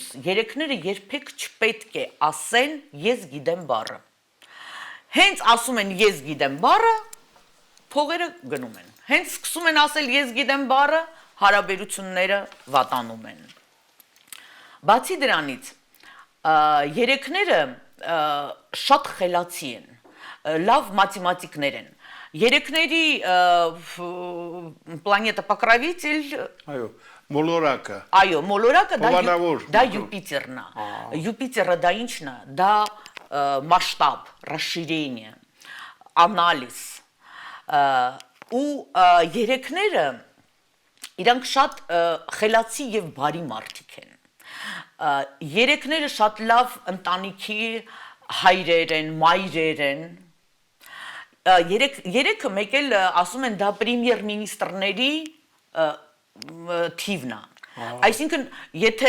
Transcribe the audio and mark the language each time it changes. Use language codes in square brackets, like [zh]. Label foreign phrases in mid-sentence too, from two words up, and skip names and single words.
[hy] երեքները երբեք չպետք է ասեն ես գիտեմ բառը։ Հենց ասում են ես գիտեմ բառը, փողերը գնում են։ Հենց սկսում են ասել ես գիտեմ բառը, հարաբերությունները վատանում են։ Բացի դրանից, երեքները շատ խելացի են, լավ մաթեմատիկներ են։ Երեքների պլանետա покровитель, այո, մոլորակը։ Այո, մոլորակը դա Հովանավոր։ Յուպիտերն է։ Յուպիտերը դա ինչն է։ Դա [ru] масштаб, расширение, анализ։ [hy] Ու երեքները իրանք շատ խելացի եւ բարի մարդիկ են։ Երեքները շատ լավ ընտանիքի հայրեր են, մայրեր են։ Երեքը մեկ էլ ասում են դա պրեմիեր մինիստրների թիվն է։ Այսինքն, եթե